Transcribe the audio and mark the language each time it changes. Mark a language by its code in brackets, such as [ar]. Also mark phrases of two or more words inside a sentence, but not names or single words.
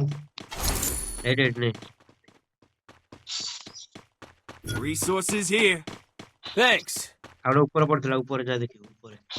[or] ଏଇଠି ଏଇଠି ନେ [en] Resources here. Thanks. [or] ଆଉ ଗୋଟେ ଉପରେ ପଡିଥିଲା ଉପରେ ଯା ଦେଖିବୁ ଉପରେ